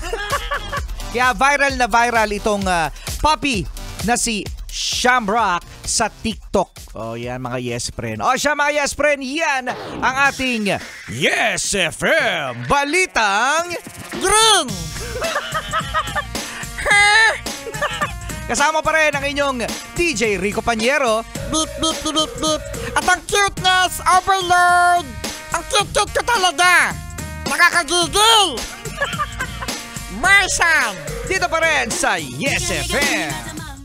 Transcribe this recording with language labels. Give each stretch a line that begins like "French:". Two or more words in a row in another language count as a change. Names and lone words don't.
Filipino: Kaya viral na viral itong puppy na si Shamrock sa TikTok. Oh, yan mga yes friend. O siya mga yes friend, yan ang ating Yes FM Balitang Green. Kasama pa rin ang inyong DJ Rico Pañero. Beep, beep, beep, beep, beep. At ang
English: cuteness overload.
Filipino: Ang cute-cute ko talaga. Nakakagigil. Martian. Dito pa rin sa Yes FM.